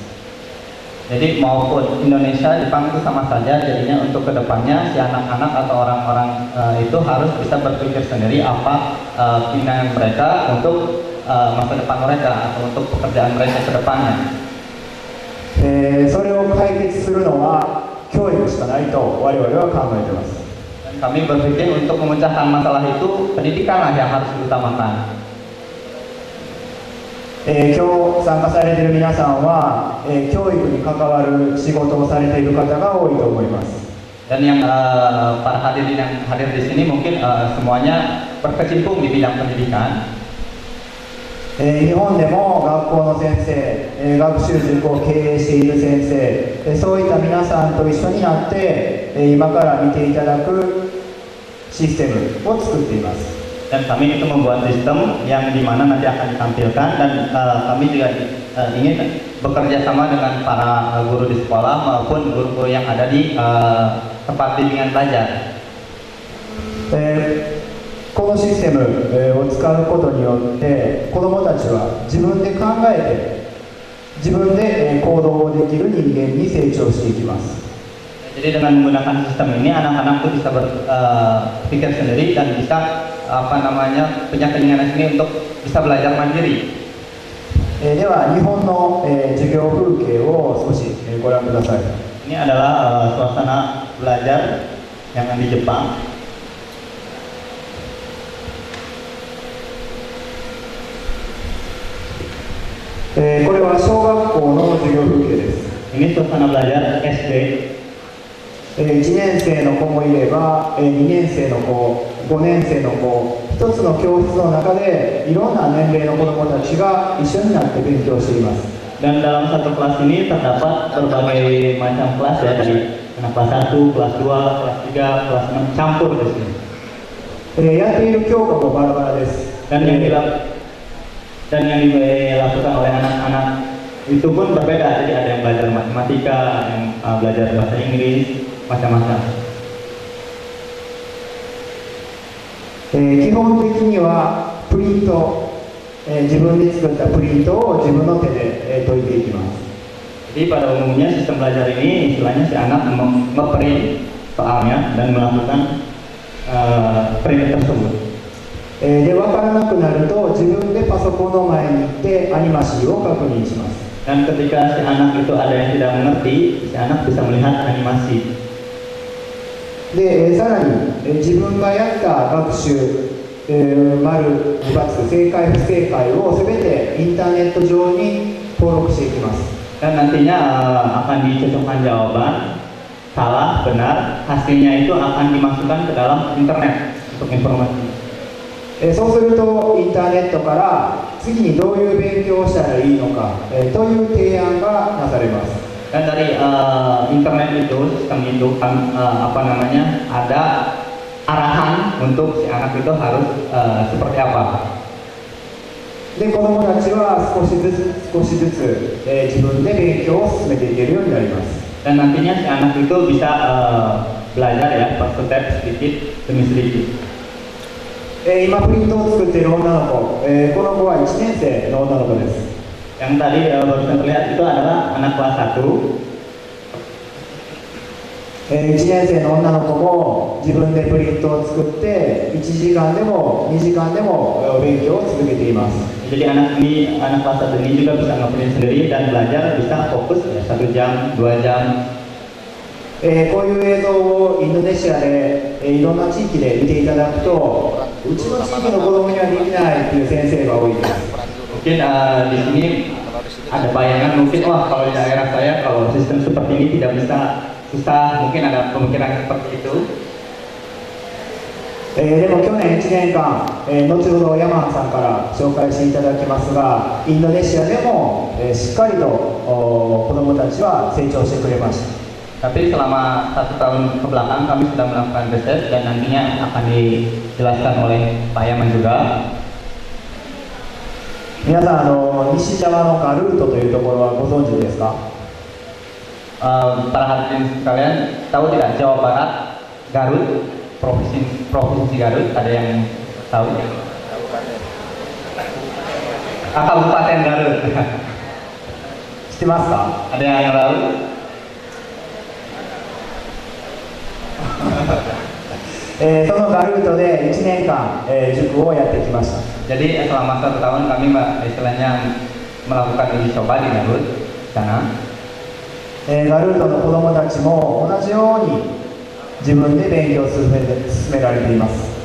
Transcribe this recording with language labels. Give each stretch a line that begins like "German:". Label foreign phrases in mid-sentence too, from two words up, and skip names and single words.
Indonesian: Jadi maupun Indonesia, Jepang itu sama saja. Jadinya untuk kedepannya si anak-anak atau orang-orang itu harus bisa berpikir sendiri apa keinginan mereka untuk masa depan mereka atau untuk pekerjaan mereka ke depannya.
Japanese: それを解決するのは教育しかないと我々は考えています。
Indonesian: Dan kami berpikir untuk memecahkan masalah itu pendidikanlah yang harus diutamakan.
Japanese: 今日参加されている皆さんは、教育に関わる仕事をされている方が多いと思います。
Indonesian: Dan yang para hadirin yang hadir di sini mungkin semuanya berkecimpung di bidang pendidikan.
Japanese: 日本でも学校の先生、学習塾を経営している先生、そういった皆さんと一緒になって、今から見ていただくシステムを作っています。
Indonesian: Dan kami itu membuat sistem yang dimana nanti akan ditampilkan, dan kami juga ingin bekerja sama dengan para guru di sekolah maupun guru-guru yang ada di tempat bimbingan belajar.
Japanese: このシステムを使うことによって子どもたちは自分で考えて自分で行動できる人間に成長していきます。
Indonesian: Jadi dengan menggunakan sistem ini anak-anak itu bisa berpikir sendiri dan bisa punya keinginan sendiri untuk bisa belajar mandiri.
Japanese: では日本の、授業風景を少し、ご覧ください。
Indonesian: Ini adalah suasana belajar yang ada di Jepang.
Japanese: これは小学校の授業風景です。
Indonesian: Ini suasana belajar SD.
Japanese: 1 年生の子もいれば、2年生の子、5年生の子、一つの教室の中でいろんな年齢の子どもたちが一緒になって勉強しています。
Indonesian: Dan dalam satu kelas ini terdapat berbagai macam kelas ya, dari anak kelas 1, kelas 2, kelas 3, kelas 6 campur di sini.
Japanese: やっている教科もバラバラです。
Indonesian: Dan yang dilakukan oleh anak-anak itu pun berbeda. Jadi ada yang belajar matematika, yang belajar bahasa Inggris, macam-macam.
Japanese: 基本的にはプリント、自分で作ったプリントを自分の手で、解いていきます。
Indonesian: Jadi pada umumnya sistem belajar ini istilahnya si anak memprint soalnya dan melakukan print tersebut.
Japanese: で分からなくなると自分でパソコンの前に行ってアニマシーを確認します。
Indonesian: Dan ketika si anak itu ada yang tidak mengerti, si anak bisa melihat animasi.
Japanese: でさらに自分がやった学習、丸、×、正解、不正解をすべてインターネット上に、 登録していきます。
Indonesian: Dan nantinya akan dicocokkan jawaban salah, benar, hasilnya itu akan dimasukkan ke dalam internet untuk informasi.
Japanese: そうするとインターネットから次にどういう勉強をしたらいいのか、という提案がなされます。
Indonesian: Dan dari internet itu, sistem itu apa namanya, ada arahan untuk si anak itu harus seperti apa.
Japanese: で子どもたちは少しずつ、自分で勉強を進めていけるようになります。
Indonesian: Dan nantinya si anak itu bisa belajar ya, per step sedikit demi sedikit.
Japanese: 今プリントを作っている女の子、この子は1年生の女の子です。
Indonesian: Yang tadi barusan terlihat itu adalah anak kelas 1.
Japanese: 1 年生の女の子も自分でプリントを作って1時間でも2時間でも勉強を続けています。
Indonesian: Jadi anak kelas 1 ini juga bisa ngeprint sendiri dan belajar bisa fokus ya, 1 jam, 2 jam.
Japanese: こういう映像をインドネシアで、いろんな地域で見ていただくと、うちの地域の子供にはできないという先生が多いです。
Indonesian: Mungkin di sini ada bayangan mungkin wah kalau di daerah saya kalau sistem seperti ini tidak bisa, susah, mungkin ada pemikiran seperti itu.
Japanese: でも去年1年間、後ほどヤマンさんから紹介していただきますが、インドネシアでも、しっかりと子どもたちは成長してくれました。
Indonesian: Tapi selama 1 tahun kebelakang kami sudah melakukan riset dan nantinya akan dijelaskan oleh Pak Yaman juga.
Japanese: 皆さん西ジャワのガルートというところはご存知ですか？
Indonesian: Para hadirin sekalian tahu tidak Jawa Barat, Garut, provinsi Garut, ada yang tahu? Kabupaten Garut.
Japanese: 知ってますか？
Indonesian: Ada yang tahu?
Japanese: そのガルートで1年間、塾をやってきました。
Indonesian: Jadi selama 1 tahun kami istilahnya melakukan uji coba di Garut sana.
Japanese: ガルートの子どもたちも同じように自分で勉強を進められています。